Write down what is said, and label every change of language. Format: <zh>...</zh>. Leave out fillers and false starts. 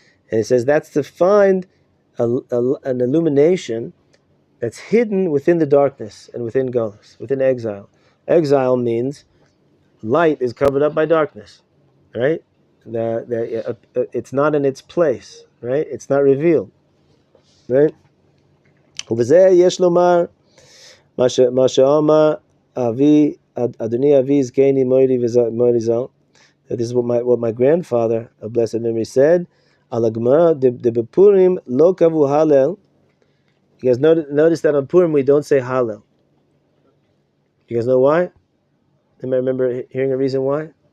<en>And it says that's to find an illumination that's hidden within the darkness and within galus, within exile. Exile means light is covered up by darkness, right? It's not in its place, right? It's not revealed, right?</en> <he>ובזה יש לומר מה שאמר אדוני אבי זקני מוירי ז"ל.</he> <en>This is what my grandfather of blessed memory said.</en> <he>Al Gemara de Bepurim lo kavu Hallel.</he> <en>You guys notice that on Purim we don't say Hallel. You guys know why? Anybody remember hearing a reason why?</en>